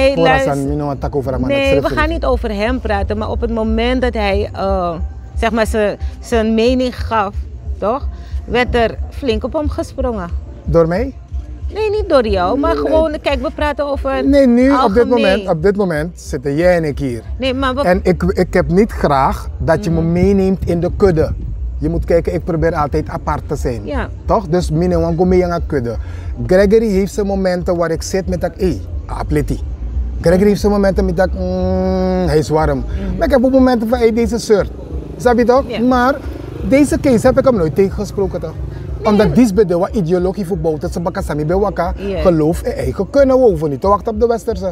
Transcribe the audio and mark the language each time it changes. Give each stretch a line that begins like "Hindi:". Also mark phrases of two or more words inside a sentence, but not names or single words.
Dutch: we gaan niet over hem praten, maar op het moment dat hij zeg maar zijn mening gaf, toch, werd er flink op hem gesprongen. Door mij? Nee, niet door jou, maar gewoon, kijk, we praten over. Nee, nu op dit moment zitten jij en ik hier. Nee, maar en ik heb niet graag dat je me meeneemt in de kudde. Je moet kijken, ik probeer altijd apart te zijn. Ja. Toch? Dus
Sranan Tongo: mine wan go
Dutch: mee aan de kudde. Gregory heeft zijn momenten waar ik zit met dat, apleti. Gregory heeft zijn momenten met dat, hij is warm. Maar ik heb ook momenten van, deze soort. Snap je toch? Ja. Maar deze case heb ik hem nooit tegengesproken toch? Omdat dit bij de ideologie voor Bouters, Bakasami bij Waka, geloof en eigen kunnen we hoeven niet te wachten op de westerse.